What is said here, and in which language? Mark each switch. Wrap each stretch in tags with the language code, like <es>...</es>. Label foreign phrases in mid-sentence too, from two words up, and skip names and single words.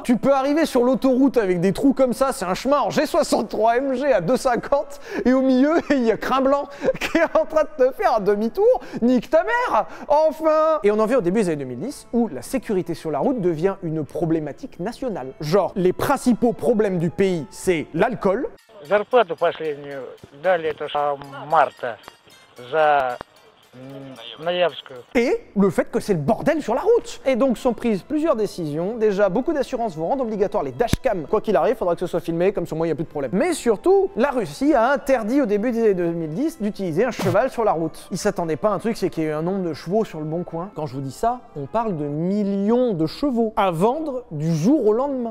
<fr>Tu peux arriver sur l'autoroute avec des trous comme ça, c'est un chemin en G63 MG à 250, et au milieu, il y a Crin Blanc qui est en train de te faire un demi-tour. Nique ta mère, enfin. Et on en vient au début des années 2010, où la sécurité sur la route devient une problématique nationale. Genre, les principaux problèmes du pays, c'est l'alcool.</fr> <ru>Зарплату последнюю дали, это марта, за ноябрьскую.</ru> <fr>Et le fait que c'est le bordel sur la route. Et donc sont prises plusieurs décisions. Déjà, beaucoup d'assurances vont rendre obligatoire les dashcams. Quoi qu'il arrive, il faudra que ce soit filmé, comme sur moi, il n'y a plus de problème. Mais surtout, la Russie a interdit au début des années 2010 d'utiliser un cheval sur la route. Ils s'attendaient pas à un truc, c'est qu'il y a eu un nombre de chevaux sur le bon coin. Quand je vous dis ça, on parle de millions de chevaux à vendre du jour au lendemain.</fr>